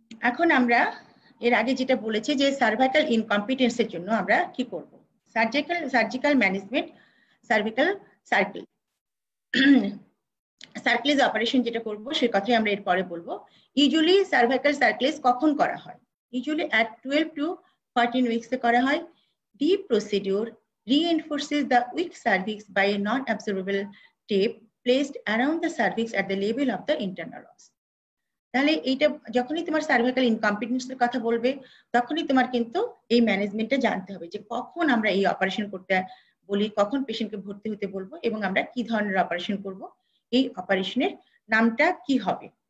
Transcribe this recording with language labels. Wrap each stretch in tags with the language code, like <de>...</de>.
<bn>এখন আমরা এর আগে যেটা বলেছি যে সার্ভাইকাল ইনকম্পিটেন্সের জন্য আমরা কি করব? Surgical management cervical circle সার্কেলেজ operation যেটা করব সে কথাই আমরা এরপরে বলবো। ইউজুয়ালি সার্ভাইকাল সার্কেলেজ কখন করা হয়? ইউজুয়ালি</bn> <en>at 12 to 14 weeks</en> <bn>এ করা হয়।</bn> <en>The procedure reinforces the weak cervix by a non-absorbable tape placed around the cervix at the level of the internal os।</en> <bn>তাহলে এইটা যখনই তোমার সার্ভাইকাল ইনকম্পিটেন্সের কথা বলবে তখনই তোমার কিন্তু এই ম্যানেজমেন্টটা জানতে হবে যে কখন আমরা এই অপারেশন করতে বলি, কখন পেশেন্টকে ভর্তি হতে বলবো, এবং আমরা কি ধরনের অপারেশন করব, এই অপারেশনের নামটা কি হবে।</bn>